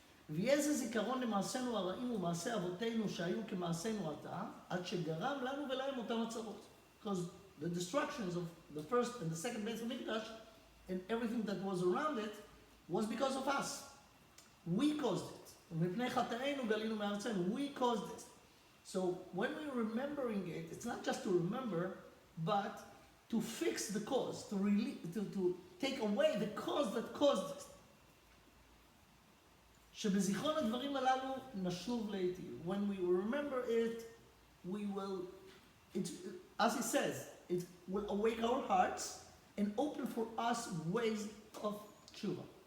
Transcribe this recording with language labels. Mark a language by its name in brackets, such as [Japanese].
[Hebrew] ויהיה זה זיכרון למעשינו הרעים ומעשי אבותינו שהיו כמעשינו עתה, עד שגרם לנו ולהם אותם הצרות. [English] Because the destructions of the first and the second base of Mikdash and everything that was around it was because of us. We caused it. [Hebrew] מפני חטאינו גלינו מארצנו. [English] We caused it. So when we're remembering it, it's not just to remember, but to fix the cause, to take away the cause that caused it. [Hebrew] שבזיכרון הדברים הללו נשוב להיטיב. [English] When we remember it, we will, as he says, it will awake our hearts and open for us ways of tshuva.